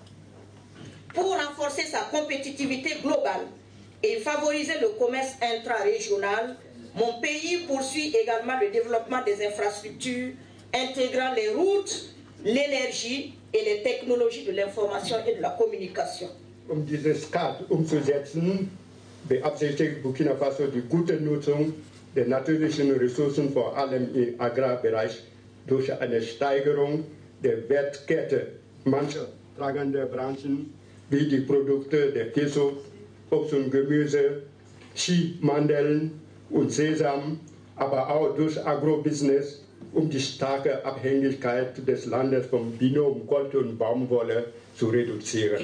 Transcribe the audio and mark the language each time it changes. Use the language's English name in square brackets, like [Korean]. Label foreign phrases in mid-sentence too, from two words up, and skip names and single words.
[French] Pour renforcer sa compétitivité globale et favoriser le commerce intra-régional, mon pays poursuit également le développement des infrastructures intégrant les routes, l'énergie et les technologies de l'information et de la communication. [German] Dieses Cadre umzusetzen, beabsichtigt Burkina Faso die gute Nutzung der natürlichen Ressourcen, vor allem im Agrarbereich, durch eine Steigerung der Wertkette mancher tragender Branchen, wie die Produkte der Käse, Obst und Gemüse, Ski, Mandeln und Sesam, aber auch durch Agrobusiness, die starke Abhängigkeit des Landes vom Binom Gold und Baumwolle zu reduzieren.